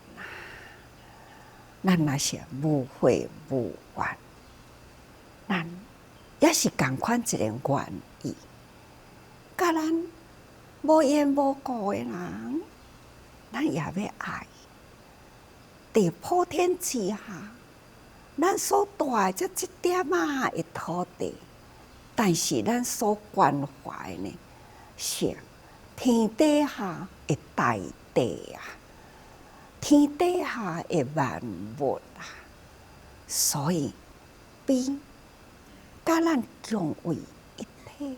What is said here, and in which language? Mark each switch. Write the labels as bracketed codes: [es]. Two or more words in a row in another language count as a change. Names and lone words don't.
[nan] 咱若是无悔无怨，咱也是共款一个愿意，甲咱无缘无故的人，咱也要爱。伫普天之下，咱所住的这一点仔的土地，但是咱所关怀呢，是天底下的大地啊。天底下的万物啊，所以悲甲咱共为一体。